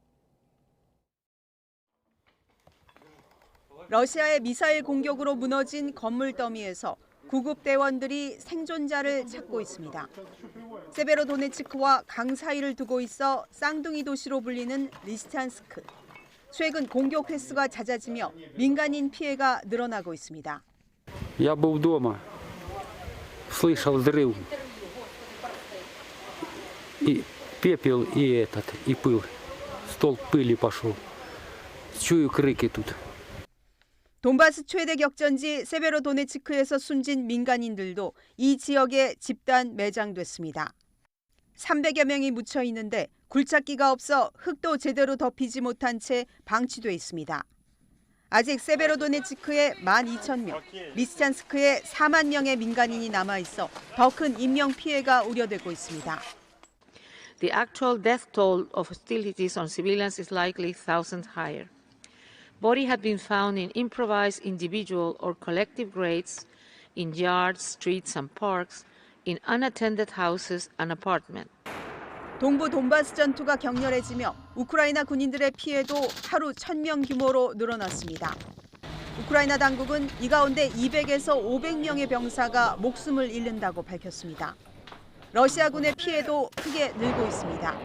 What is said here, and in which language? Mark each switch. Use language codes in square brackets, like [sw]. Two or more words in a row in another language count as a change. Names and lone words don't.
[ko] 러시아의 미사일 공격으로 무너진 건물 더미에서 구급 대원들이 생존자를 찾고 있습니다. 세베로도네츠크와 강 사이를 두고 있어 쌍둥이 도시로 불리는 리시찬스크. 최근 공격 횟수가 잦아지며 민간인 피해가 늘어나고 있습니다. [ru] Я был дома, слышал взрыв, и пепел, и пыл, столб пыли пошел. Чую крики тут. [ko] 돈바스 최대 격전지 세베로도네츠크에서 숨진 민간인들도 이 지역에 집단 매장됐습니다. 300여 명이 묻혀 있는데 굴착기가 없어 흙도 제대로 덮이지 못한 채 방치돼 있습니다. 아직 세베로도네츠크에 12,000명, 리스찬스크에 4만 명의 민간인이 남아있어 더 큰 인명 피해가 우려되고 있습니다. [en] The actual death toll of hostilities on civilians is likely thousands higher. Bodies have been found in improvised individual or collective graves, in yards, streets and parks, in unattended houses and apartments. [ko] 동부 돈바스 전투가 격렬해지며 우크라이나 군인들의 피해도 하루 1,000명 규모로 늘어났습니다. 우크라이나 당국은 이 가운데 200에서 500명의 병사가 목숨을 잃는다고 밝혔습니다. 러시아군의 피해도 크게 늘고 있습니다.